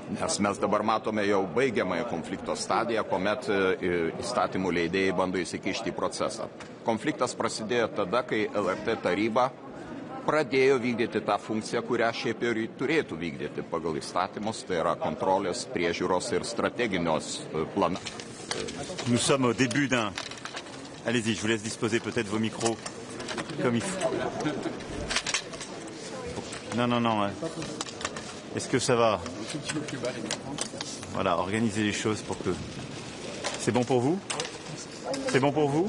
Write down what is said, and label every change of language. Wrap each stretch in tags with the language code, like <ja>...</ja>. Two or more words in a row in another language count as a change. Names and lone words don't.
<lt>Nes mes dabar matome jau baigiamąją konflikto stadiją, kuomet įstatymų leidėjai bando įsikišti į procesą. Konfliktas prasidėjo tada, kai LRT taryba pradėjo vykdyti tą funkciją, kurią šiaip ir turėtų vykdyti pagal įstatymus, tai yra kontrolės, priežiūros ir strateginios planų.</lt> <fr>Nous sommes au début d'un... Allez-y, je vous laisse disposer peut-être vos micros comme il faut. Non. Est-ce que ça va? Voilà, organisez les choses pour que... C'est bon pour vous? C'est bon pour vous?</fr>